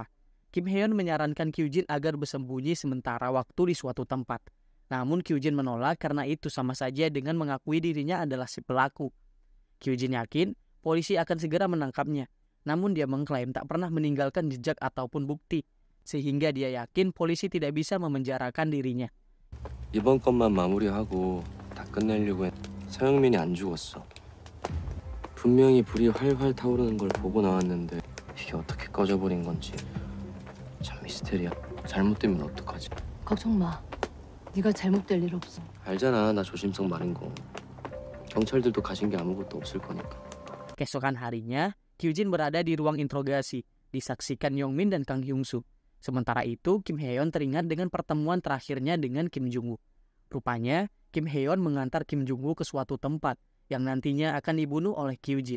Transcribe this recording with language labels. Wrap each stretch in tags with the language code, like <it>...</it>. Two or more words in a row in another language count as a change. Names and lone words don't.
<id>Kim Hae-yeon menyarankan Kyujin agar bersembunyi sementara waktu di suatu tempat. Namun Kyujin menolak karena itu sama saja dengan mengakui dirinya adalah si pelaku. Kyujin yakin polisi akan segera menangkapnya, namun dia mengklaim tak pernah meninggalkan jejak ataupun bukti, sehingga dia yakin polisi tidak bisa memenjarakan dirinya.</id> <ko>이번 것만 마무리하고 다 끝내려고 했. 서영민이 안 죽었어. 분명히 불이 활활 타오르는 걸 보고 나왔는데 이게 어떻게 꺼져버린 건지 참 미스테리야. 잘못되면 어떡하지? 걱정 마. 네가 잘못될 일 없어. 알잖아, 나 조심성 많은 거. 경찰들도 가진 게 아무것도 없을 거니까.</ko> <id>Keesokan harinya, Kyujin berada di ruang interogasi, disaksikan Yongmin dan Kang Hyung-soo. Sementara itu, Kim Hae-yeon teringat dengan pertemuan terakhirnya dengan Kim Jung-woo. Rupanya, Kim Hae-yeon mengantar Kim Jung-woo ke suatu tempat yang nantinya akan dibunuh oleh Kyujin.</id>